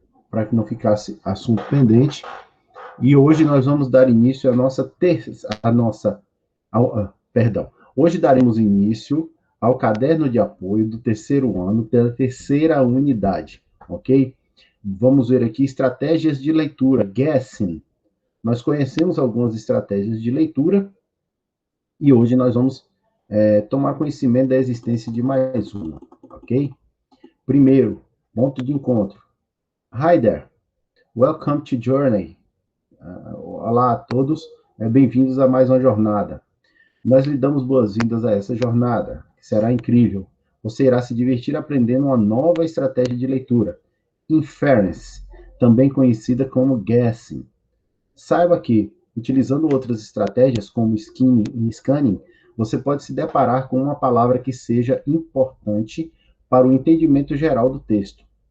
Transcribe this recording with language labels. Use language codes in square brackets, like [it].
[pt] Para que não ficasse assunto pendente. E hoje nós vamos dar início à nossa Hoje daremos início ao caderno de apoio do terceiro ano pela terceira unidade, ok? Vamos ver aqui estratégias de leitura, guessing. Nós conhecemos algumas estratégias de leitura e hoje nós vamos tomar conhecimento da existência de mais uma, ok? Primeiro, ponto de encontro. [en] Hi there, welcome to Journey. [pt] Olá a todos, bem-vindos a mais uma jornada. Nós lhe damos boas-vindas a essa jornada, que será incrível. Você irá se divertir aprendendo uma nova estratégia de leitura, inference, também conhecida como guessing. Saiba que, utilizando outras estratégias, como scanning, você pode se deparar com uma palavra que seja importante para o entendimento geral do texto.